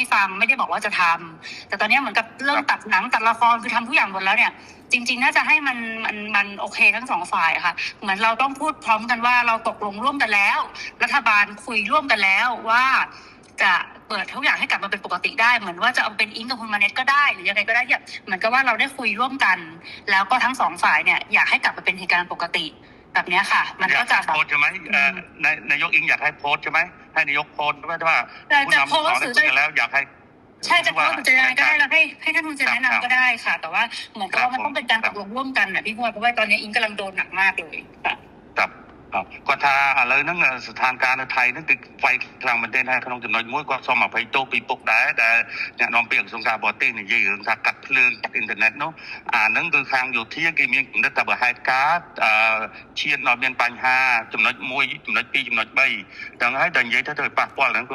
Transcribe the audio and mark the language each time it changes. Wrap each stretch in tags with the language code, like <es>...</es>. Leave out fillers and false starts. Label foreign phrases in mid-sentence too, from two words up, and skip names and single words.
<th>ฟังไม่ได้บอกว่าจะทำแต่ตอนนี้เหมือนกับเรื่องตัดหนังตัดละครคือทำทุกอย่างหมดแล้วเนี่ยจริงๆน่าจะให้มันโอเคทั้งสองฝ่ายค่ะเหมือนเราต้องพูดพร้อมกันว่าเราตกลงร่วมกันแล้วรัฐบาลคุยร่วมกันแล้วว่าจะเปิดทุกอย่างให้กลับมาเป็นปกติได้เหมือนว่าจะเอาเป็นอิงกับคุณมาเน็ตก็ได้หรือยังไงก็ได้เนี่ยเหมือนกับว่าเราได้คุยร่วมกันแล้วก็ทั้งสองฝ่ายเนี่ยอยากให้กลับมาเป็นเหตุการณ์ปกติแบบนี้ค่ะมันก็จะ โพสใช่ไหมนายกอิงอยากให้โพสใช่ไหมให้นายกโพสว่า ผู้นำสอน กันแล้วอยากให้ ใช่จะพูดจะยังไงก็ได้แล้วให้ท่านทูตแนะนำก็ได้ค่ะแต่ว่าเหมือนกับว่ามันต้องเป็นการตกลงร่วมกันนะพี่พวดเพราะว่าตอนนี้อิงกำลังโดนหนักมากเลยค่ะ</th> <km>គាត់ថាឥឡូវហ្នឹងស្ថានភាពនៅថៃហ្នឹងគឺវាយខ្លាំងមែនទែនហើយក្នុងចំណុចមួយគាត់សូមអភ័យទោសពីពុកដែរដែលអ្នកនាំពាក្យក្រសួងការបរទេសនិយាយរឿងថាកាត់ភ្លើងកាត់អ៊ីនធឺណិតនោះអា ហ្នឹងគឺខាងយោធាគេមានគំនិតថាបើហេតុការណ៍ឈានដល់មានបញ្ហាចំណុច1ចំណុច2ចំណុច3ទាំងហើយតែនិយាយទៅប៉ះពាល់ហ្នឹងគឺ</km>